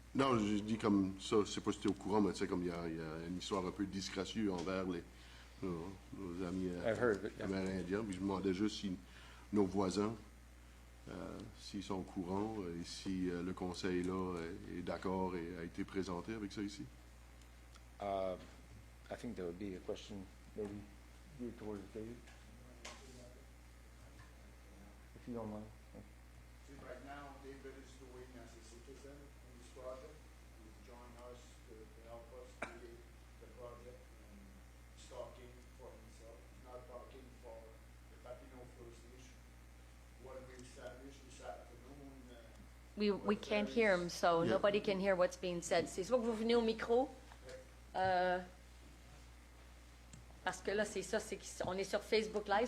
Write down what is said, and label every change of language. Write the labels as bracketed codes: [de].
[fr] Non, je dis comme ça, je sais pas si tu es au courant, mais tu sais, comme il y a une histoire un peu disgracieuse envers nos amis amérindiens. Puis je me demandais juste si nos voisins, s'ils sont au courant et si le conseil là est d'accord et a été présenté avec ça ici. [en] I think there would be a question maybe geared towards David. If you don't mind. Right now, David is doing as a citizen in this project. He's joined us to help us create the project and he's talking for himself. He's not talking for the Papineau First Nation. What we established this afternoon. We can't hear him, so nobody can hear what's being said. [fr] C'est soit que vous venez au micro, parce que là, c'est ça, on est sur Facebook Live.